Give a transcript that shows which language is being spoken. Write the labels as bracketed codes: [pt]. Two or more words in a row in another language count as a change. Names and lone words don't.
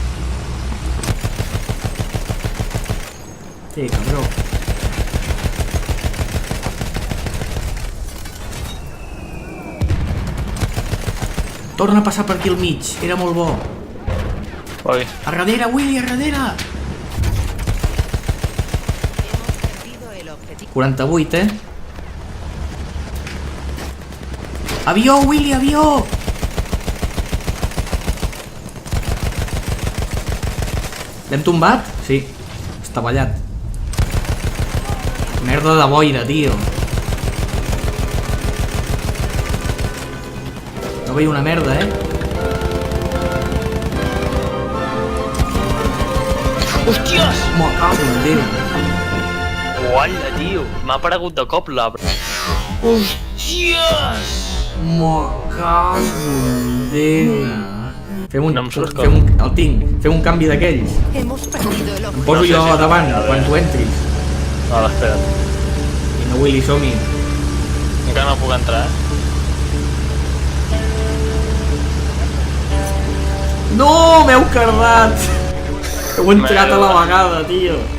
[ca] Sí, cabró. Torna a passar per aquí al mig, era molt bo. Ui. A darrere, Willy, a darrere! [es] Hemos perdido el objetivo. [ca] 48, eh? Avió, Willy, avió! L'hem tombat? Sí. Està ballat. Merda de boira, tio. No veia una merda, eh? Hòsties! Me cago en Déu. Uala, tio. M'ha aparegut de cop l'arbre. Hòsties! Me cago en Déu. Fem un... No em surt fem un... El tinc. Fem un canvi d'aquells. [es] Hemos perdido el [ca] Em [es] objetivo. [ca] poso No sé jo si- davant a veure. quan tu entris. Vale, espera't. I no, Willy, som-hi. Encara no puc entrar, eh? No, m'heu cardat! Heu entrat a la vegada, tio.